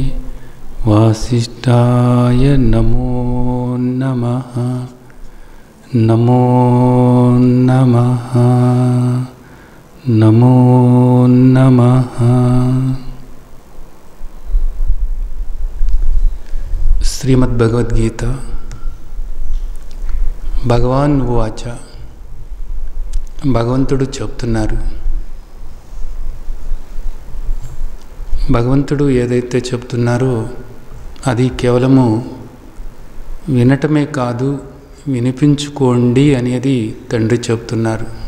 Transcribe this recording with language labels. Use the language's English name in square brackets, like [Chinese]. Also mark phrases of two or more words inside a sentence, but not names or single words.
[Sanskrit] वासिष्ठाय नमो नमः नमो नमः नमो नमः। [Telugu] श्रीमद्भगवद्गीता [Sanskrit] భగవాన్ ఉవాచ [Telugu] భగవంతుడు చెప్తున్నారు, భగవంతుడు ఏదైతే చెప్తున్నారో అది కేవలము వినటమే కాదు, వినిపించుకోండి అనేది తండ్రి చెప్తున్నారు.